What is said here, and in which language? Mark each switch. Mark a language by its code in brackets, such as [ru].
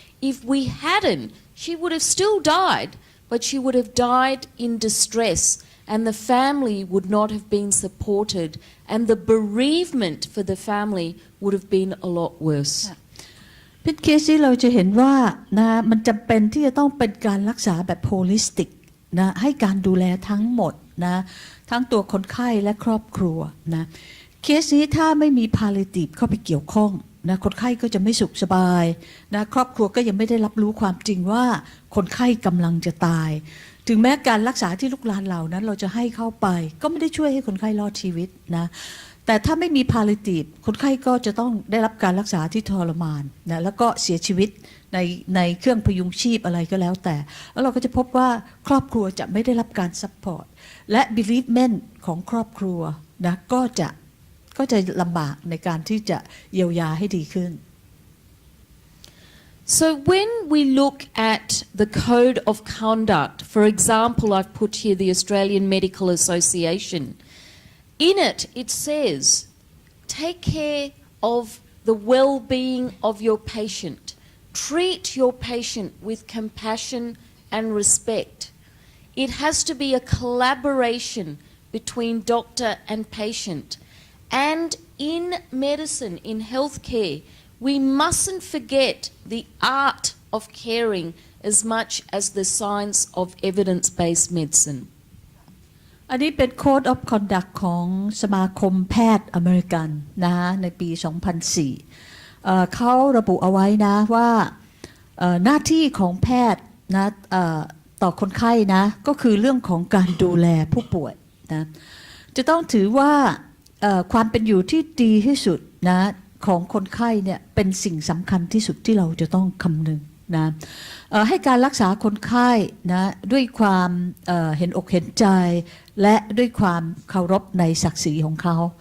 [en] If we hadn't, she would have still died, but she would have died in distress, and the family would not have been supported, and the bereavement for the family would have been a lot worse. [th] พิษเคสที่เราจะเห็นว่านะมันจำเป็นที่จะต้องเป็นการรักษาแบบโฮลิสติกนะให้การดูแลทั้งหมดนะทั้งตัวคนไข้และครอบครัวนะ เคสนี้ถ้าไม่มี Palliative เข้าไปเกี่ยวข้องนะคนไข้ก็จะไม่สุขสบายนะครอบครัวก็ยังไม่ได้รับรู้ความจริงว่าคนไข้กำลังจะตายถึงแม้การรักษาที่ลุกลามเหล่านั้นเราจะให้เข้าไปก็ไม่ได้ช่วยให้คนไข้รอดชีวิตนะแต่ถ้าไม่มี Palliative คนไข้ก็จะต้องได้รับการรักษาที่ทรมานนะแล้วก็เสียชีวิต ในเครื่องพยุงชีพอะไรก็แล้วแต่แล้วเราก็จะพบว่าครอบครัวจะไม่ได้รับการซัพพอร์ตและ bereavement ของครอบครัวนะก็จะลำบากในการที่จะเยียวยาให้ดีขึ้น [en] So when we look at the code of conduct, for example, I've put here the Australian Medical Association. In it, it says, take care of the well-being of your patient. Treat your patient with compassion and respect. It has to be a collaboration between doctor and patient. And in medicine, in healthcare, we mustn't forget the art of caring as much as the science of evidence-based medicine. [th] อันนี้เป็น Code of Conduct ของสมาคมแพทย์อเมริกันนะในปี 2004 เขาระบุเอาไว้นะว่าหน้าที่ของแพทย์นะต่อคนไข้นะก็คือเรื่องของการดูแลผู้ป่วยนะจะต้องถือว่าความเป็นอยู่ที่ดีที่สุดนะของคนไข้เนี่ยเป็นสิ่งสำคัญที่สุดที่เราจะต้องคำนึงนะให้การรักษาคนไข้นะด้วยความเห็นอกเห็นใจและด้วยความเคารพในศักดิ์ศรีของเขา